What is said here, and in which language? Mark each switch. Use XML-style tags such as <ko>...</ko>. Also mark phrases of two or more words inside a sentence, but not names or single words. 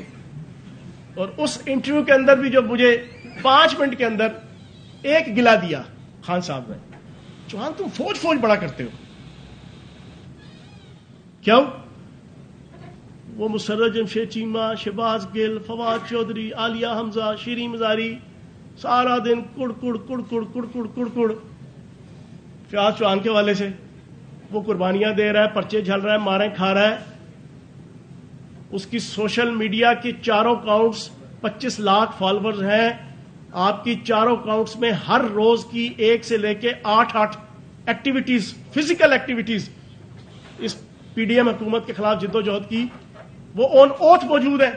<ur>اور اس انٹرویو کے اندر بھی جو مجھے 5 منٹ کے اندر ایک گلا دیا خان صاحب نے، چوہان تم فوج بڑا کرتے ہو. کیوں؟ وہ مسرت جمشید چیمہ، شہباز گل، فواد چودھری، عالیہ حمزہ، شیریں مزاری سارا دن کڑ کڑ کڑ کڑ کڑ کڑ کڑ کڑ. فیاض چوہان کے والے سے وہ قربانیاں دے رہا ہے، پرچے جھل رہا ہے، ماریں کھا رہا ہے. اس کی</ur> <en>social media</en> <ur>کی چاروں اکاؤنٹس 25 لاکھ فالوورز ہیں. آپ کی چاروں اکاؤنٹس میں ہر روز کی 1 سے لے کے 8</ur> <en>activities, physical activities</en> <ur>اس پی ڈی ایم حکومت کے خلاف جدوجہد کی، وہ</ur> <en>on oath</en> <ur>موجود ہے.</ur>